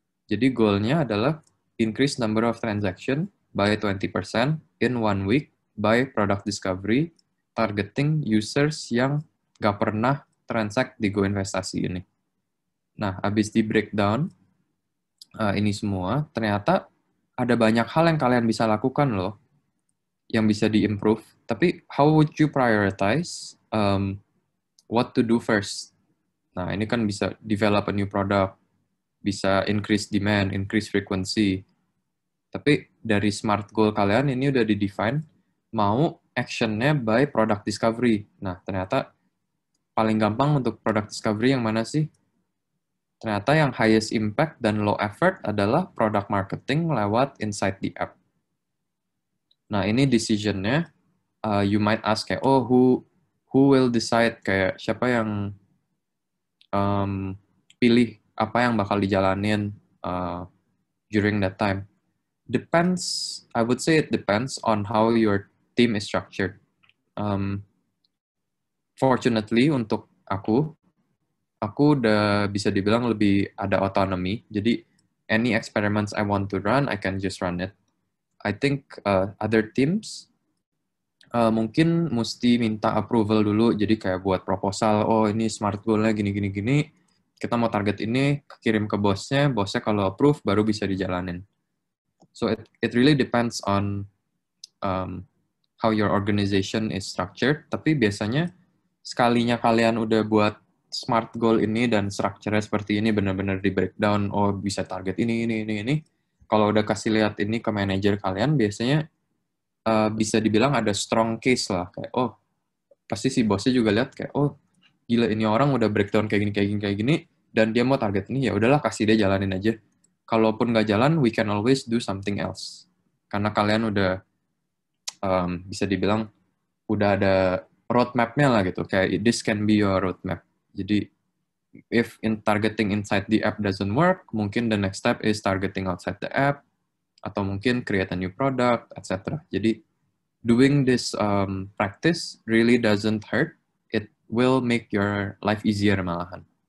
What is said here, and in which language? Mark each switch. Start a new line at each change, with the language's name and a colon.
Indonesian: Jadi goal-nya adalah
English: increase number of transaction by 20% in 1 week by product discovery, targeting users
Indonesian: yang nggak pernah transact di Go Investasi ini. Nah, habis di breakdown ini semua, ternyata ada banyak hal yang kalian bisa lakukan loh, yang bisa di-improve.
English: Tapi how would you prioritize what to do first?
Indonesian: Nah, ini kan bisa
English: develop a new product, bisa increase demand, increase frequency.
Indonesian: Tapi dari SMART goal kalian ini udah di-define, mau action-nya by product discovery. Nah, ternyata paling gampang untuk product discovery yang mana sih? Ternyata yang
English: highest impact dan low effort adalah product marketing lewat inside the app.
Indonesian: Nah, ini decision-nya,
English: you might ask
Indonesian: kayak, oh, who will decide, kayak siapa yang pilih apa yang bakal dijalanin during that time.
English: Depends, I would say it depends on how your team is structured.
Indonesian: Fortunately untuk aku udah bisa dibilang lebih ada autonomy.
English: Jadi any experiments I want to run, I can just run it. I think other teams
Indonesian: mungkin mesti minta approval dulu. Jadi kayak buat proposal, oh ini smart goal-nya gini. Kita mau target ini, kirim ke bosnya kalau approve baru bisa dijalanin.
English: So it really depends on how your organization is structured.
Indonesian: Tapi biasanya sekalinya kalian udah buat SMART goal ini dan structure-nya seperti ini, benar-benar di breakdown, oh bisa target ini. Kalau udah kasih lihat ini ke manajer kalian, biasanya bisa dibilang ada
English: strong case
Indonesian: lah. Kayak, oh, pasti si bosnya juga lihat kayak, oh, gila ini orang udah breakdown kayak gini, dan dia mau target ini, ya udahlah kasih dia jalanin aja.
English: Kalaupun nggak jalan, we can always do something else.
Indonesian: Karena kalian udah bisa dibilang udah ada roadmap-nya lah gitu.
English: Kayak this can be your roadmap. Jadi if in targeting inside the app doesn't work, mungkin the next step is targeting outside the app,
Indonesian: atau mungkin
English: create a new product, etc. Jadi doing this practice really doesn't hurt. It will make your life easier malahan.